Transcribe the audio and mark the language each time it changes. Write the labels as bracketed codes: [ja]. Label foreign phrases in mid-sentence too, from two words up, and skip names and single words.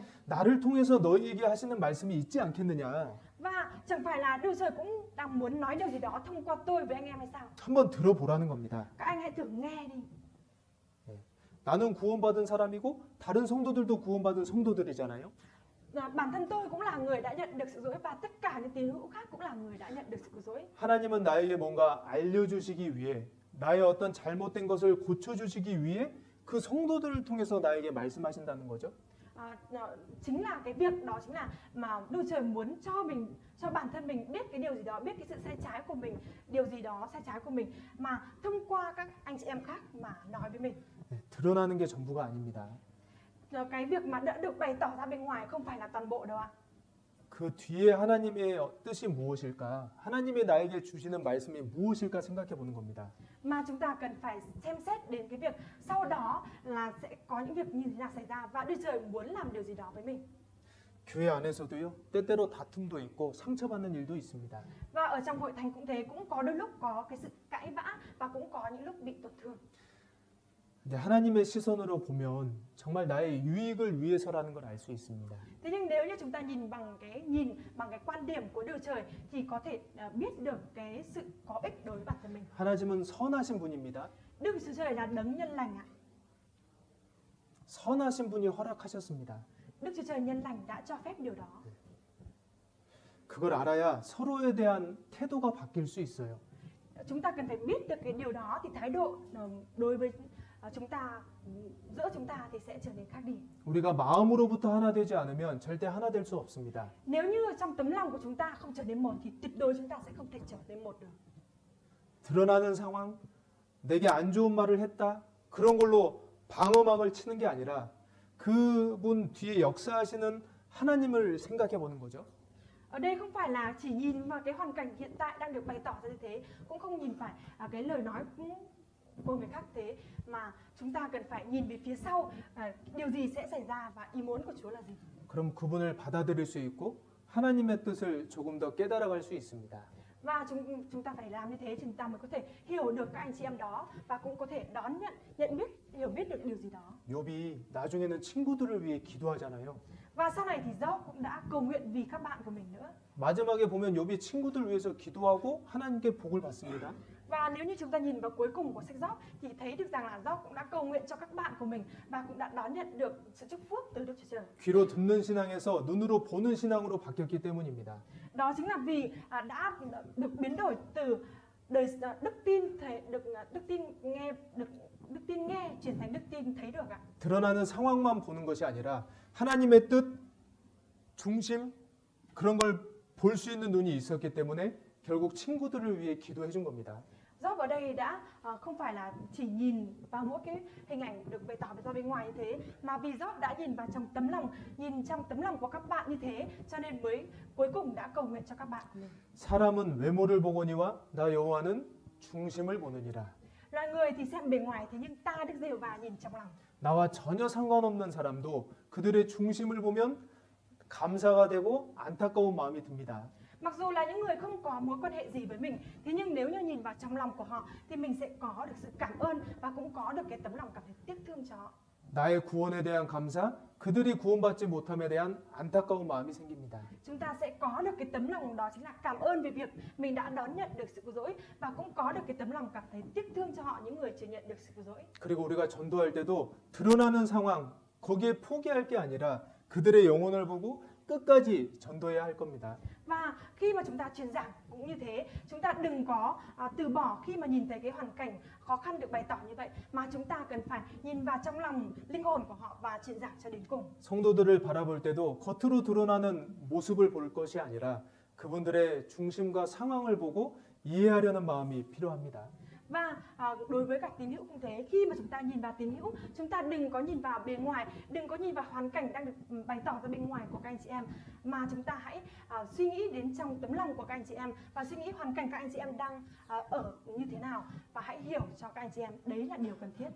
[ko] 나를 통해서 너희에게 하시는 말씀이 있지 않겠느냐? [vi] Và chẳng phải là Đức Trời cũng đang muốn nói điều gì đó thông qua tôi với anh em hay sao? [ko] 한번 들어보라는 겁니다. [vi] Các anh hãy thử nghe đi. [ko] 나는 구원받은 사람이고 다른 성도들도 구원받은 성도들이잖아요. [vi] Bản thân tôi cũng là người đã nhận được sự dối và tất cả những tín hữu khác cũng là người đã nhận được sự dối. [ko] 하나님은 나에게 뭔가 알려주시기 위해, 나의 어떤 잘못된 것을 고쳐주시기 위해 그 성도들을 통해서 나에게 말씀하신다는 거죠. [vi] Chính là cái việc đó chính là mà Đức Trời muốn cho bản thân mình biết cái điều gì đó, biết cái sự sai trái của mình, điều gì đó sai trái của mình mà thông qua các anh chị em khác mà nói với mình. [ko] 드러나는 게 전부가 아닙니다. [vi] Cái việc mà đã được bày tỏ ra bên ngoài không phải là toàn bộ đâu ạ. [ko] 그 뒤에 하나님의 뜻이 무엇일까? 하나님의 나에게 주시는 말씀이 무엇일까 생각해 보는 겁니다. [vi] Mà chúng ta cần phải xem xét đến cái việc sau đó là sẽ có những việc như thế nào xảy ra và Đức Trời muốn làm điều gì đó với mình. [ko] 교회 안에서도요, 때때로 다툼도 있고 상처받는 일도 있습니다. [vi] Và ở trong hội thánh cũng thế, cũng có đôi lúc có cái sự cãi vã và cũng có những lúc bị tổn thương. [ko] 근데 하나님의 시선으로 보면 정말 나의 유익을 위해서라는 걸 알 수 있습니다. [vi] Thế nhưng nếu như chúng ta nhìn bằng cái quan điểm của Đức Trời thì có thể biết được cái sự có ích đối với bản thân mình. [ko] 하나님은 선하신 분입니다. [vi] Đức Chúa Trời là đấng nhân lành ạ. [ko] 선하신 분이 허락하셨습니다. [vi] Đức Chúa Trời nhân lành đã cho phép điều đó. [ko] 그걸 알아야 서로에 대한 태도가 바뀔 수 있어요. [vi] Chúng ta cần phải biết được cái điều đó thì thái độ đối với chúng ta, giữa chúng ta thì sẽ trở nên khác đi. [ko] 우리가 마음으로부터 하나 되지 않으면 절대 하나 될 수 없습니다. [vi] Nếu như trong tấm lòng của chúng ta không trở nên một thì tuyệt đối chúng ta sẽ không thể trở nên một được. [ko] 드러나는 상황, 내게 안 좋은 말을 했다, 그런 걸로 방어막을 치는 게 아니라 그분 뒤에 역사하시는 하나님을 생각해 보는 거죠. [vi] Ở đây không phải là chỉ nhìn vào cái hoàn cảnh hiện tại đang được bày tỏ ra như thế, cũng không nhìn phải cái lời nói của người khác thế, mà chúng ta cần phải nhìn về phía sau điều gì sẽ xảy ra và ý muốn của Chúa là gì. [ko] 그럼 그분을 받아들일 수 있고 하나님의 뜻을 조금 더 깨달아갈 수 있습니다. [vi] Và chúng ta phải làm như thế chúng ta mới có thể hiểu được các anh chị em đó và cũng có thể đón nhận biết, hiểu biết được điều gì đó. [ko] 욥이 나중에는 친구들을 위해 기도하잖아요. [vi] Và sau này thì Job cũng đã cầu nguyện vì các bạn của mình nữa. [ko] 마지막에 보면 욥이 친구들 위해서 기도하고 하나님께 복을 받습니다. [vi] Và nếu như chúng ta nhìn vào cuối cùng của sách Job thì thấy được rằng là Job cũng đã cầu nguyện cho các bạn của mình và cũng đã đón nhận được sự chúc phúc từ Đức Chúa Trời. [ko] 귀로 듣는 신앙에서 눈으로 보는 신앙으로 바뀌었기 때문입니다. [vi] Đó chính là vì đã được biến đổi từ đức tin nghe chuyển thành đức tin thấy được ạ. [ko] 드러나는 상황만 보는 것이 아니라 하나님의 뜻, 중심 그런 걸 볼 수 있는 눈이 있었기 때문에 결국 친구들을 위해 기도해 준 겁니다. [vi] Job ở đây đã không phải là chỉ nhìn vào mỗi cái hình ảnh được bày tỏ ra bên ngoài như thế, mà vì Job đã nhìn vào trong tấm lòng, nhìn trong tấm lòng của các bạn như thế, cho nên mới cuối cùng đã cầu nguyện cho các bạn của mình. [ko] 사람은 외모를 보거니와 나 여호와는 중심을 보느니라. [vi] Loài người thì xem bề ngoài, thế nhưng ta Đức Giê-hô-va nhìn trong lòng. [ko] 나와 전혀 상관없는 사람도 그들의 중심을 보면 감사가 되고 안타까운 마음이 듭니다. [vi] Mặc dù là những người không có mối quan hệ gì với mình, thế nhưng nếu như nhìn vào trong lòng của họ thì mình sẽ có được sự cảm ơn và cũng có được cái tấm lòng cảm thấy tiếc thương cho họ. [ko] 나의 구원에 대한 감사, 그들이 구원받지 못함에 대한 안타까운 마음이 생깁니다. [vi] Chúng ta sẽ có được cái tấm lòng đó chính là cảm ơn về việc mình đã đón nhận được sự cứu rỗi, và cũng có được cái tấm lòng cảm thấy tiếc thương cho họ, những người chưa nhận được sự cứu rỗi. [ko] 그리고 우리가 전도할 때도 드러나는 상황, 거기에 포기할 게 아니라 그들의 영혼을 보고 끝까지 전도해야 할 겁니다. [vi] Và khi mà chúng ta truyền giảng cũng như thế, chúng ta đừng có từ bỏ khi mà nhìn thấy cái hoàn cảnh khó khăn được bày tỏ như vậy, mà chúng ta cần phải nhìn vào trong lòng linh hồn của họ và truyền giảng cho đến cùng. [ko] 성도들을 바라볼 때도 겉으로 드러나는 모습을 볼 것이 아니라 그분들의 중심과 상황을 보고 이해하려는 마음이 필요합니다. [vi] Và đối với các tín hữu cũng thế, khi mà chúng ta nhìn vào tín hữu, chúng ta đừng có nhìn vào bề ngoài, đừng có nhìn vào hoàn cảnh đang được bày tỏ ra bên ngoài của các anh chị em, mà chúng ta hãy suy nghĩ đến trong tấm lòng của các anh chị em và suy nghĩ hoàn cảnh các anh chị em đang ở như thế nào, và hãy hiểu cho các anh chị em, đấy là điều cần thiết.